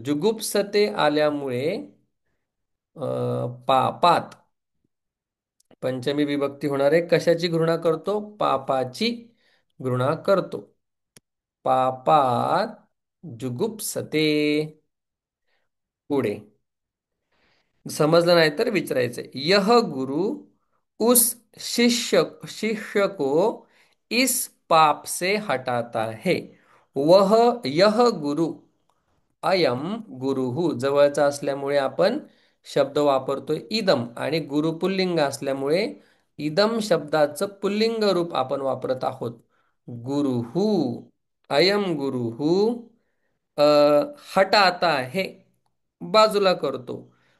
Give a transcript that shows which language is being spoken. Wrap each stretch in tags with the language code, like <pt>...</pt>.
<mr>जुगुप्सते आल्यामुळे पापात पंचमी विभक्ती होणार आहे. कशाची घृणा करतो पापाची घृणा करतो. पापात जुगुप्सते. पुढे समजलं नाही तर विचारायचंय.</mr> <hi>यह गुरु उस शिष्य को इस पाप से हटाता है. वह यह गुरु</hi> <mr>अयम गुरुहू जवळचा असल्यामुळे आपण शब्द वापरतोय इदम आणि गुरु पुल्लिंग असल्यामुळे इदम शब्दाचं पुल्लिंग रूप आपण वापरत आहोत. गुरुहू अयम गुरुहू अ, हटाता हे बाजूला करतो.</mr>